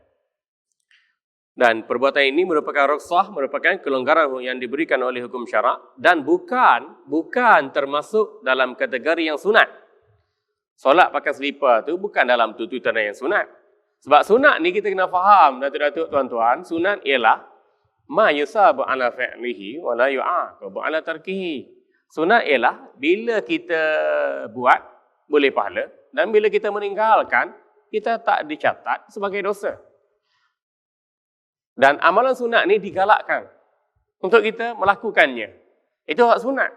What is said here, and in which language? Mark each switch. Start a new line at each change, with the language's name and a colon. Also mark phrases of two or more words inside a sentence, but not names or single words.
Malay: Dan perbuatan ini merupakan rukhsah, merupakan kelonggaran yang diberikan oleh hukum syarak dan bukan termasuk dalam kategori yang sunat. Solat pakai selipar tu bukan dalam tuntutan yang sunat. Sebab sunat ni kita kena faham, datuk-datuk tuan-tuan, sunat ialah
Arabic: ما يثاب على فعله ولا يعاقب على تركه.
Malay: Sunat ialah bila kita buat boleh pahala dan bila kita meninggalkan kita tak dicatat sebagai dosa. Dan amalan sunat ni digalakkan untuk kita melakukannya. Itu hak sunat.